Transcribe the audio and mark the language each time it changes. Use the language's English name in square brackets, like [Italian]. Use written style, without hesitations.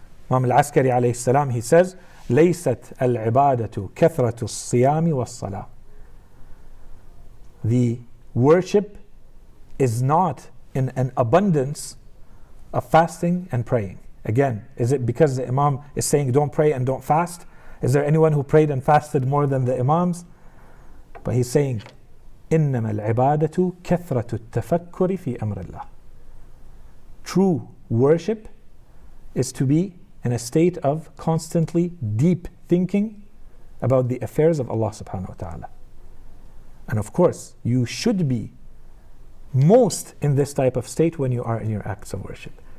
[Arabic] Imam al-Askari alayhi salam, [English] he says, [Arabic] لَيْسَتْ الْعِبَادَةُ كَثْرَةُ الصِّيَامِ وَالصَّلَاةِ. [English] The worship is not in an abundance of fasting and praying. Again, is it because the Imam is saying don't pray and don't fast? Is there anyone who prayed and fasted more than the Imams? But he's saying, [Arabic] إِنَّمَا الْعِبَادَةُ كَثْرَةُ التَّفَكُّرِ فِي أَمْرِ اللَّهِ. [English] True worship is to be in a state of constantly deep thinking about the affairs of Allah subhanahu wa ta'ala. And of course, you should be most in this type of state when you are in your acts of worship.